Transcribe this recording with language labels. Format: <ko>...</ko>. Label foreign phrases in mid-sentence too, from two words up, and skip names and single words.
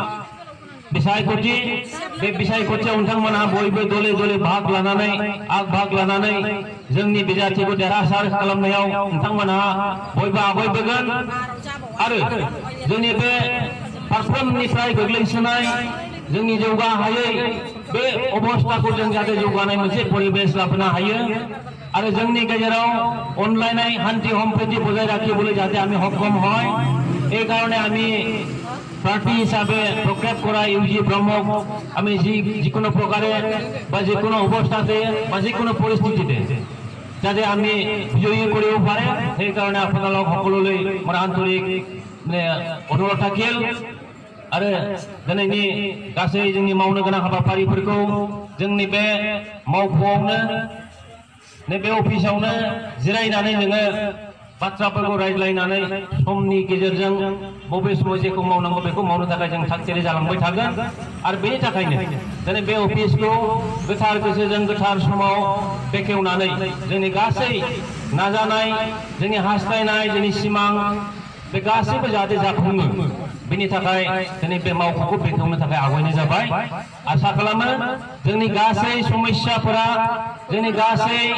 <brx>बिसायख'थि बे बिसायख'थियाव नोंथांमोनहा बयबो दले दले भाग लानानै जोंनि बिजाथिखौ देरहासार खालामनायाव नोंथांमोनहा बयबो आवगायबोगोन आरो जोंनि बे फारफ्रोमनिफ्राय गोग्लैसोनाय जोंनि जौगाहायै बे अबस्थाखौ जों जाहाथे जौगानाय मोनसे परिबेश लाबोनो हायो आरो जोंनि गेजेराव अनलायनाय शान्ति सम्प्रीति</brx> <as>বজাই ৰাখিবলৈ যাতে আমি সক্ষম হয় এই কারণে আমি প্ৰাৰ্থী হিচাপে প্ৰক্ষেপ কৰা ইউজি ব্ৰহ্মক আমি যিকোনো প্ৰকাৰে বা যিকোনো অৱস্থাতে বা যিকোনো পৰিস্থিতিতে যাতে আমি বিজয়ী কৰিব পাৰে সেই কারণে আপোনালোক সকলোলৈ মোৰ আন্তৰিক অনুৰোধ থাকিল</as> <brx>आरो दिनैनि गासै जोंनि मावनो गोनां हाबाफारिफोरखौ जोंनि बे मावख'आवनो नैबे अफिसावनो जिरायनानै जोङो बाथ्राफोरखौ रायज्लायनानै समनि गेजेरजों बबे समाव जेखौ मावनांगौ बेखौ मावनो थाखाय जों थागथियारि जालांबाय थागोन आरो बेनि थाखायनो दिनै बे अफिसखौ गोथार गोसोजों गोथार समाव बेखेवनानै जोंनि गासै नाजानाय जोंनि हास्थायनाय जोंनि सिमां बे गासैबो जाहाथे जाफुङो बेनि थाखाय दिनै बे मावख'खौ बेखेवनो थाखाय आवगायनाय जाबाय आसा खालामो जोंनि गासै समस्याफोरा जोंनि गासै</brx>